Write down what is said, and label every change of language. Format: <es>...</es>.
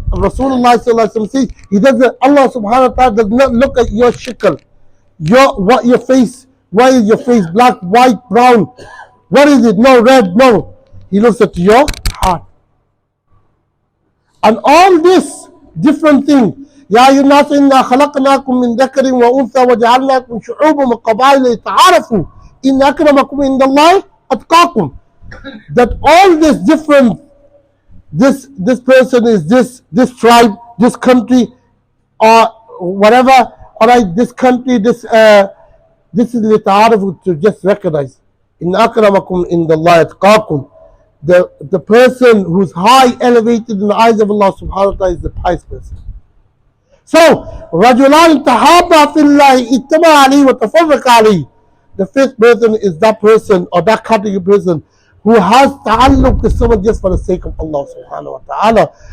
<en>Rasulullah sallallahu alaihi wasallam says, he doesn't. Allah subhanahu wa ta'ala does not look at your shikl. Your face, why is your face black, white, brown? What is it? No, red, no. He looks at your heart. And all this different thing.</en> <ar>يا أيها الناس إنا خلقناكم من ذكر وأنثى وجعلناكم شعوبا وقبائل لتعارفوا إن أكرمكم عند الله أتقاكم.</ar> <en>That all this different, this person is this tribe, this country, or whatever. Alright, this country, this is لتعارفوا, to just recognize.</en> <ar>إن أكرمكم عند الله أتقاكم.</ar> <en>The person who's high elevated in the eyes of Allah subhanahu wa ta'ala is the pious person. So,</en> <ar>رَجُلَانِ تَحَابَّا فِي اللَّهِ اجْتَمَعَ عَلَيْهِ وَتَفَرَّقَ عَلَيْهِ.</ar> <en>The fifth person is that person or that category person who has ta'alluq with someone just for the sake of Allah subhanahu wa ta'ala.</en>